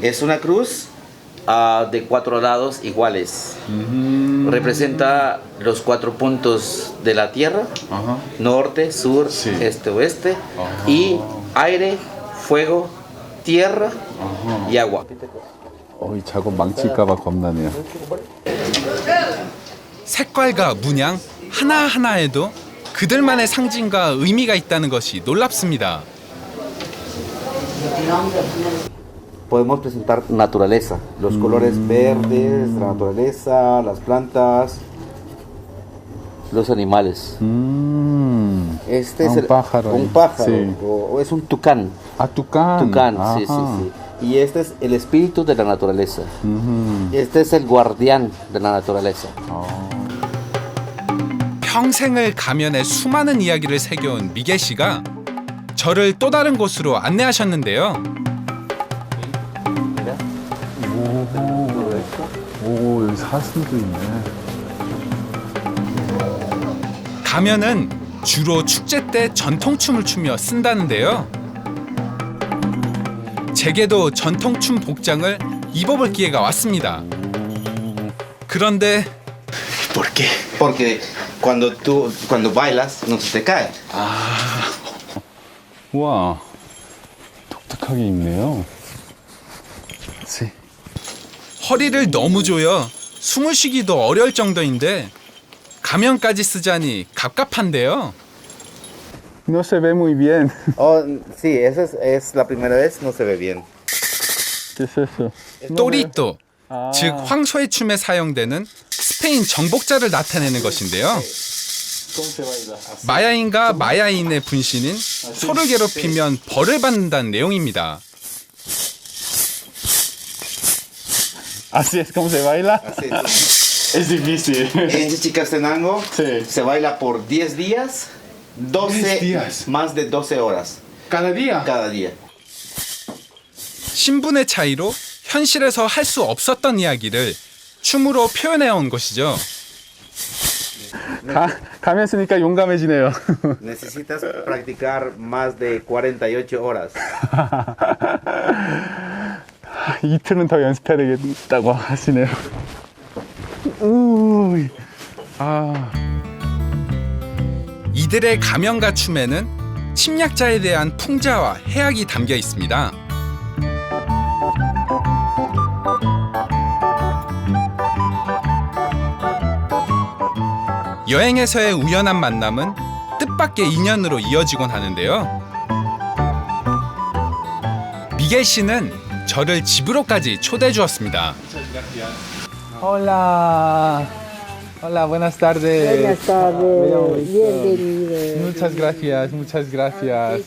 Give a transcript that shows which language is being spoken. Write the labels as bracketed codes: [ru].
[es] es una cruz de 4 lados iguales. Representa los 4 puntos de la tierra: Ajá. norte, sur, Sí. este, oeste. Ajá. Y aire, fuego, tierra y agua. [ko] 어이 작업 망칠까봐 겁나네요. 색깔과 문양 하나하나에도 그들만의 상징과 의미가 있다는 것이 놀랍습니다. [es] Podemos presentar naturaleza, los colores verdes, la naturaleza, las plantas, los animales. Este es un pájaro. un pájaro, Sí. o es un tucán. [ko] 아 뚜깐. [es] Tucán, sí, sí, 아하. sí. Y este es el espíritu de la naturaleza. Este es el guardián de la naturaleza. [ko] 평생을 가면에 수많은 이야기를 새겨온 미겔 씨가 저를 또 다른 곳으로 안내하셨는데요. 오 여기 사슴도 있네. 가면은 주로 축제 때 전통춤을 추며 쓴다는데요. 제게도 전통춤 복장을 입어볼 기회가 왔습니다. 그런데 [es] ¿Por qué? Porque cuando bailas no se te cae. [ko] 우와 독특하게 입네요. 네. 허리를 너무 조여 숨을 쉬기도 어려울 정도인데 가면까지 쓰자니 갑갑한데요. [es] No se ve muy bien. Oh, sí, esa es la primera vez, no se ve bien. ¿Qué es eso? [ko] 또리또, 즉 황소의 춤에 사용되는 스페인 정복자를 나타내는 것인데요. 마야인과 마야인의 분신인 소를 괴롭히면 벌을 받는다는 내용입니다. [es] Así es como se baila. Es difícil. En Chichicastenango Sí. se baila por 10 días, 10 días. más de 12 horas Cada día. cada día. [ko] 신분의 차이로 현실에서 할 수 없었던 이야기를 춤으로 표현해온 것이죠. 가면 쓰니까 용감해지네요. [es] Necesitas practicar más de 48 horas. [ko] 이틀은 더 연습해야 되겠다고 하시네요. 우이. 아. 이들의 가면과 춤에는 침략자에 대한 풍자와 해악이 담겨 있습니다. 여행에서의 우연한 만남은 뜻밖의 인연으로 이어지곤 하는데요. 미겔 씨는 저를 집으로까지 초대해 주었습니다. [es] Hola. Hola, buenas tardes. Buenas tardes, bienvenido. Muchas gracias, muchas gracias.